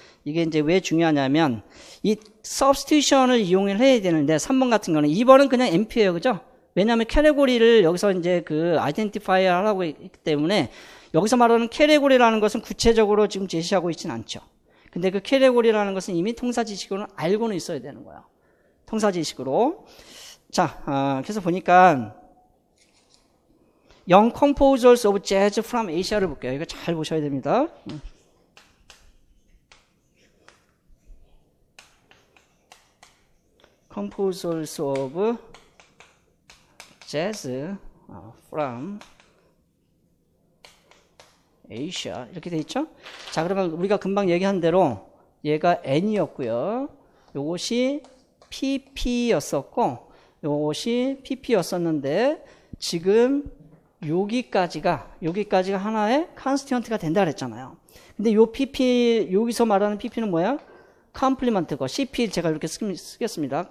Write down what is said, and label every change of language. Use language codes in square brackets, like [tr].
[ko] 이게 이제 왜 중요하냐면 이 substitution을 이용을 해야 되는데 3번 같은 거는 2번은 그냥 MP예요, 그죠? 왜냐하면 캐테고리를 여기서 이제 그 아이덴티파이 하라고 했기 때문에 여기서 말하는 캐테고리라는 것은 구체적으로 지금 제시하고 있지는 않죠. 근데 그 캐테고리라는 것은 이미 통사 지식으로는 알고는 있어야 되는 거예요. 통사 지식으로. 자, 그래서 보니까 [en] Young Composers of Jazz from Asia [ko] 를 볼게요. 이거 잘 보셔야 됩니다. [en] Composers of Jazz from Asia [ko] 이렇게 돼 있죠? 자, 그러면 우리가 금방 얘기한 대로 얘가 N이었고요. 요것이 PP였었고 요것이 PP였었는데 지금 여기까지가 하나의 컨스티언트가 된다 그랬잖아요. 근데 요 PP 여기서 말하는 PP는 뭐야? 컴플리먼트고 CP 제가 이렇게 쓰겠습니다.